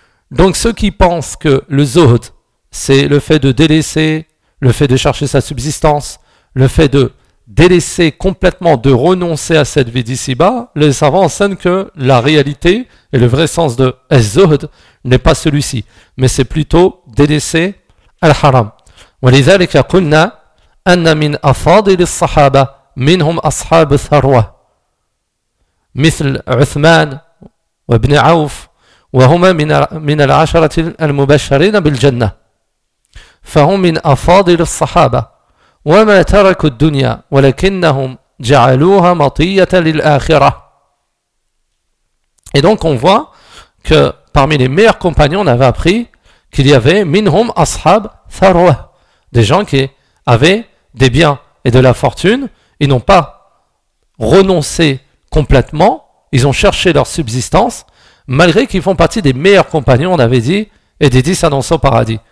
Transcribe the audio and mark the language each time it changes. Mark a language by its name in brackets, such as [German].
[French] Donc, ceux qui pensent que le زُهْد, c'est le fait de délaisser, le fait de chercher sa subsistance, le fait de délaisser complètement, de renoncer à cette vie d'ici-bas, les savants enseignent que la réalité et le vrai sens de الزُهْد n'est pas celui-ci, mais c'est plutôt délaisser الحرام. [Arabic] ولذلك قلنا أن من أفاضل الصحابة منهم أصحاب الثروة مثل عثمان وابن عوف وهما من العشرة المبشرين بالجنة فهم من أفاضل الصحابة وما تركوا الدنيا ولكنهم جعلوها مطية للآخرة. [French] Et donc on voit que parmi les meilleurs compagnons, on avait appris qu'il y avait [Arabic] minhum ashab tharwa, [French] des gens qui avaient des biens et de la fortune, ils n'ont pas renoncé complètement, ils ont cherché leur subsistance, malgré qu'ils font partie des meilleurs compagnons, on avait dit, et des 10 annoncés au paradis.